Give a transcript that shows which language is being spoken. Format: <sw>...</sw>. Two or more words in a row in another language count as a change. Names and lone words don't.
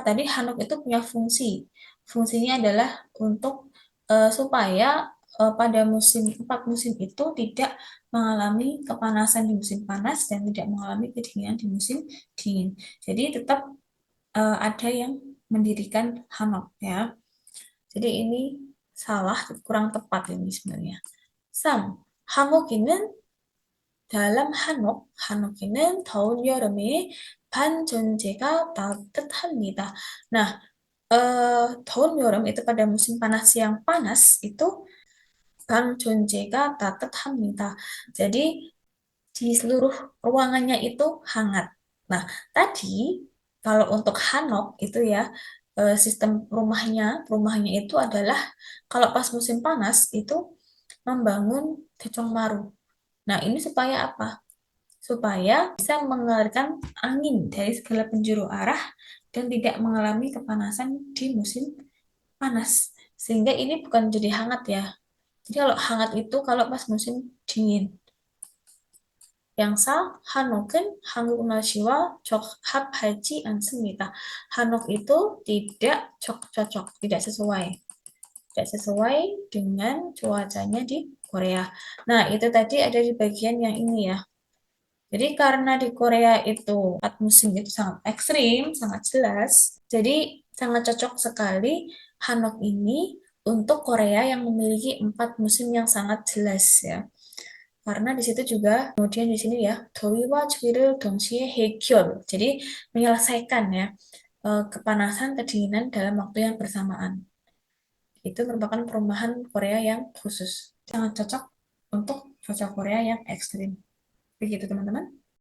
<id>Tadi hanok itu punya fungsi. Fungsinya adalah untuk supaya pada 4 musim itu tidak mengalami kepanasan di musim panas dan tidak mengalami kedinginan di musim dingin. Jadi tetap ada yang mendirikan hanok ya. Jadi ini salah, kurang tepat ini sebenarnya. 3.</id> <ko>한국인은 다lam 한옥에는 더운 여름에 반 전체가 따뜻합니다.</ko> <id>Nah,</id> <ko>더운 여름</ko> <id>itu pada musim panas yang panas itu</id> <ko>방 전체가 따뜻합니다.</ko> <id>Jadi di seluruh ruangannya itu hangat. Nah, tadi kalau untuk hanok itu ya sistem rumahnya itu adalah kalau pas musim panas itu membangun maru. Nah, ini supaya apa? Supaya bisa mengalirkan angin dari segala penjuru arah dan tidak mengalami kepanasan di musim panas. Sehingga ini bukan jadi hangat ya. Jadi kalau hangat itu kalau pas musim dingin.</id> <ko>양상, 한옥은 한국 날씨와 적합하지 않습니다.</ko> <id>한옥 itu tidak cocok, tidak sesuai. Tidak sesuai dengan cuacanya di Korea. Nah, itu tadi ada di bagian yang ini ya. Jadi karena di Korea itu empat musim itu sangat ekstrim, sangat jelas. Jadi sangat cocok sekali Hanok ini untuk Korea yang memiliki empat musim yang sangat jelas ya. Karena di situ juga kemudian di sini ya</id> <ko>더위와 추위를 동시에 해결.</ko> <id>Jadi menyelesaikan ya kepanasan, kedinginan dalam waktu yang bersamaan. Itu merupakan perumahan Korea yang khusus. Sangat cocok untuk cuaca Korea yang ekstrim. Begitu teman-teman.</id>